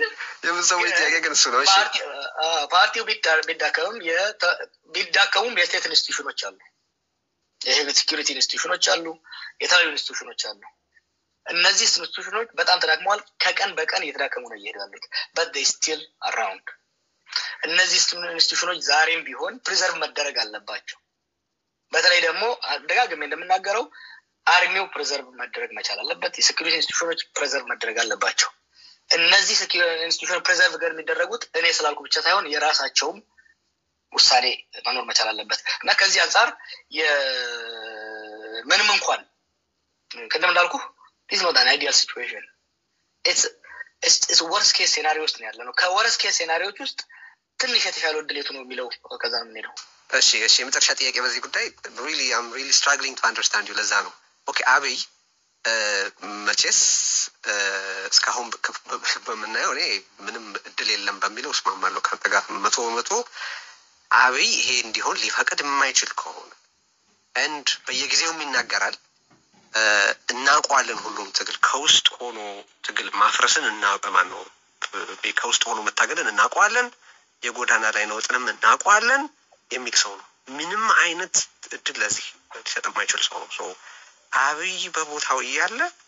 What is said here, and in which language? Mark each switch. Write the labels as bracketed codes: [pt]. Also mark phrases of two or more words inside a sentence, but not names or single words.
[am] የምንሰማው ጥያቄ ግን እሱ ነው። እሺ ፓርቲው ቢዳከሙም የስቴት ኢንስቲትዩሽኖች አሉ፣ [en] security institutions [am] አሉ፣ የተለያዩ ኢንስቲትዩሽኖች አሉ። እነዚህ ኢንስቲትዩሽኖች በጣም ተዳክመዋል። ከቀን በቀን እየተዳከሙ ነው እየሄዳሉት። [en] but they still around። [am] እነዚህ ኢንስቲትዩሽኖች ዛሬም ቢሆን ፕሪዘርቭ መደረግ አለባቸው። በተለይ ደግሞ ደጋግሜ እንደምናገረው አርሚው ፕሪዘርቭ መደረግ መቻል አለበት። [en] security institutions [am] ፕሪዘርቭ መደረግ አለባቸው። እነዚህ [en] security institutions [am] ፕሪዘርቭ ጋር የሚደረጉት እኔ ስላልኩ ብቻ ሳይሆን የራሳቸውም ውሳኔ መኖር መቻል አለበት እና ከዚህ አንፃር ምንም እንኳን ቅድም እንዳልኩ [en] this is not an ideal situation. It's worst case scenario [am] ውስጥ ነው ያለነው። ከ [en] worst case scenario [am] ውስጥ ትንሽ የተሻለው እድሌቱ ነው የሚለው ከዛ ነው የሚለው። እሺ የመጨረሻ ጥያቄ በዚህ ጉዳይ [en] I'm really struggling to understand you። [am] ለዛ ነው ኦኬ አብይ መቼስ እስካሁን በምናየው እኔ ምንም እድል የለም በሚለው እስማማለሁ ካንተ ጋር 100% አብይ ይሄ እንዲሆን ሊፈቅድ የማይችል ከሆነ and በየጊዜው ይናገራል እናውቀዋለን። ሁሉም ትግል ከውስጥ ሆኖ ትግል ማፍረስን እናውቀማን ነው። ከውስጥ ሆኖ መታገልን እናውቀዋለን። የጎዳና ላይ ነውጥንም እናውቀዋለን የሚል ሰው ነው። ምንም አይነት እድል ለዚህ ሊሰጥ የማይችል ሰው ነው። አብይ በቦታው እያለ